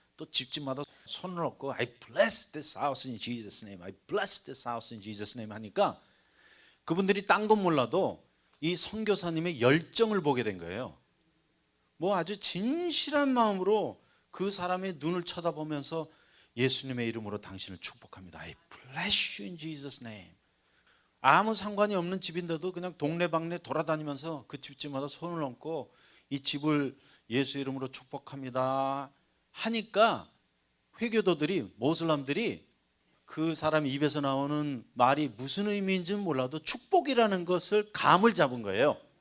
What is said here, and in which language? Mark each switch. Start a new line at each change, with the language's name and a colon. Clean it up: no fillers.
Korean: 또 집집마다 손을 얹고
English: I bless this house in Jesus' name,
Korean: I bless this house in Jesus' name 하니까 그분들이 딴 건 몰라도 이 선교사님의 열정을 보게 된 거예요. 뭐 아주 진실한 마음으로 그 사람의 눈을 쳐다보면서 예수님의 이름으로 당신을 축복합니다.
English: I bless you in Jesus' name.
Korean: 아무 상관이 없는 집인데도 그냥 동네방네 돌아다니면서 그 집집마다 손을 얹고 이 집을 예수 이름으로 축복합니다 하니까 회교도들이, 모슬람들이 그 사람 입에서 나오는 말이 무슨 의미인지는 몰라도 축복이라는 것을 감을 잡은 거예요.